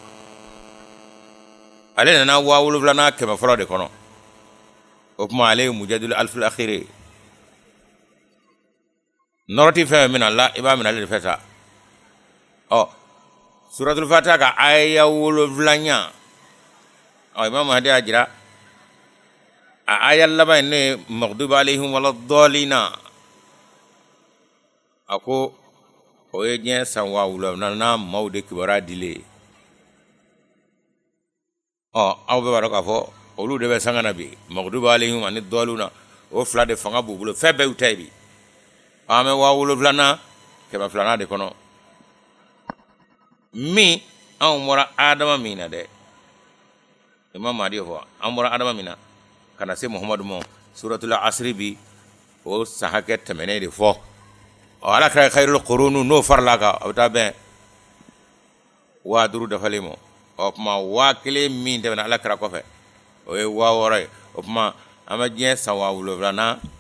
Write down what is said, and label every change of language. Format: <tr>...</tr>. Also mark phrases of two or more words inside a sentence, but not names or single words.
<bm>ale nana 7,000 kɛmɛ fɔlɔ de kɔnɔ o tuma ale ye</bm> <ar>مجدد الألف الآخر</ar> <bm>nɔrɔti fɛn min na la i b'a minɛ ale de fɛ sa suratul fatiha ka aya 7 Imam Mahdi y'a jira a aya laban ne</bm> <ar>المغضوب عليهم ولا الضالين</ar> <bm>a ko o ye diɲɛ san 7,000 maaw de kibaruya dile aw bɛɛ b'a dɔn k'a fɔ olu de bɛ sanga na bi</bm> <ar>المغضوب عليهم</ar> <bm>ani dhaluna o fila de fanga b'u bolo fɛn bɛɛ y'u ta ye bi an bɛ 7,000 200 de kɔnɔ min anw bɔra Adama min na dɛ Imam Mahdi fɔ an bɔra Adama min na ka na se Muhamadu ma suratul asri bi o san hakɛ tɛmɛnen de fɔ ala kira</bm> <ar>خير القرون</ar> <bm>n'o farala kan a bɛ taa bɛn 5,000 dafalen ma o tuma 1,000 min tɛmɛna ala kira kɔfɛ o ye 6,000 ye o tuma an bɛ diɲɛ san 7,000</bm>